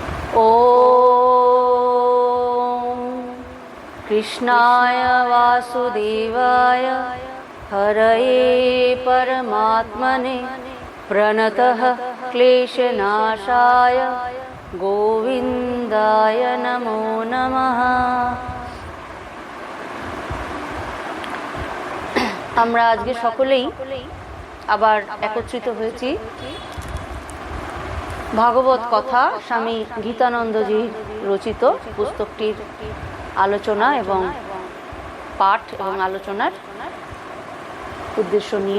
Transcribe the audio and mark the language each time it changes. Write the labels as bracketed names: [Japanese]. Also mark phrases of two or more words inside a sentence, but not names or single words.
[Sanskrit] ॐ कृष्णाय वासुदेवाय हरये परमात्मने प्रणतः क्लेशनाशाय गोविन्दाय नमो नमः। [Bangla] আমরা আজকে সকলেই আবার একত্রিত হয়েছি ভাগবত কথা স্বামী গীতানন্দজির রচিত পুস্তকটির আলোচনা এবং পাঠ এবং আলোচনার উদ্দেশ্য নিয়ে।